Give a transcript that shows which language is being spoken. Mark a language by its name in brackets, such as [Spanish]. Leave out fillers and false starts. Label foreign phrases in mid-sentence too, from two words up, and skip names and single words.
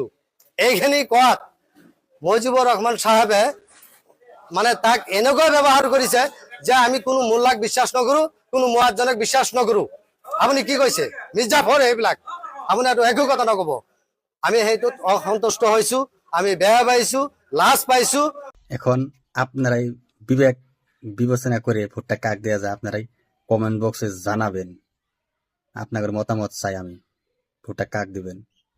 [Assamese] এইখিনি কোৱাত মুজিবুৰ ৰহমান সাহেবে মানে তাক এনেকৈ ব্যৱহাৰ কৰিছে যে আমি কোনো মোল্লাক বিশ্বাস নকৰো, কোনো মুৱাজ্জনক বিশ্বাস নকৰো। আপুনি কি কৈছে মিৰ্জাফৰ এইবিলাক, আপুনি একো কথা নকব। আমি সেইটোত অসন্তুষ্ট হৈছো, আমি বেয়া পাইছো, লাজ পাইছো। [Bangla] এখন আপনারাই বিবেক বিবেচনা করে ভোটটা কাক দেওয়া যায় আপনারাই কমেন্ট বক্সে জানাবেন। আপনাদের মতামত চাই আমি, ভোটটা কাক দিবেন।